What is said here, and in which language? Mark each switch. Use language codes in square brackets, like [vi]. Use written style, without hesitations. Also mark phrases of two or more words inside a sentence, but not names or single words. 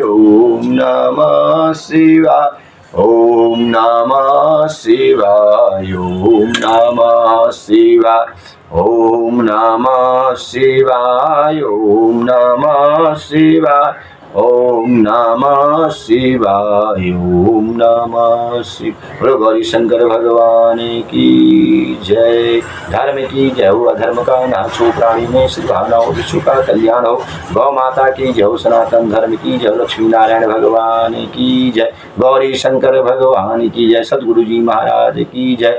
[sa] ओम नमः शिवाय। ओम नमः शिवाय। ओम नमः शिवाय। ओम नमः शिवाय। ओम नमः शिवाय। ओम नमः शिवाय। ओम नमः शिवाय। [hi] बोलो गौरी शंकर भगवान की जय। धर्म की जय हो, अधर्म का नाश हो, प्राणी में सद्भावना हो, विश्व का कल्याण हो। गौ माता की जय हो, सनातन धर्म की जय हो, लक्ष्मी नारायण भगवान की जय, गौरी शंकर भगवान की जय, सदगुरु जी महाराज की जय।